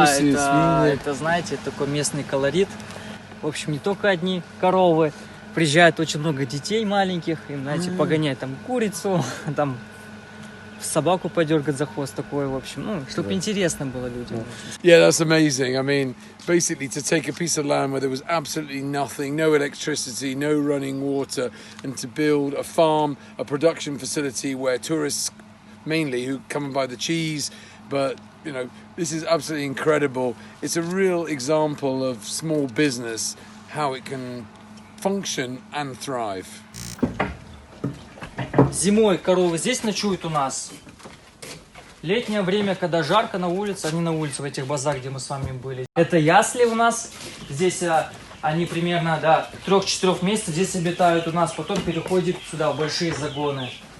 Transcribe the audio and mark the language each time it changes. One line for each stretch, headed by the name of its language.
Russian: гуси, свиньи. это, знаете, такой местный колорит. В общем, не только одни коровы. Приезжает очень много детей маленьких, им, знаете, погонять там курицу, там собаку подергать за хвост такой, в общем, ну, чтобы интересно было людям.
English: Yeah, that's amazing. I mean, basically to take a piece of land where there was absolutely nothing, no electricity, no running water, and to build a farm, a production facility where tourists mainly who come and buy the cheese, but you know, this is absolutely incredible. It's a real example of small business, how it can function and thrive.
Russian: Зимой коровы здесь ночуют у нас. Летнее время, когда жарко на улице, они на улице, в этих базах, где мы с вами были. Это ясли у нас. Здесь они примерно до 3-4 месяцев здесь обитают у нас, потом переходят сюда, в большие загоны.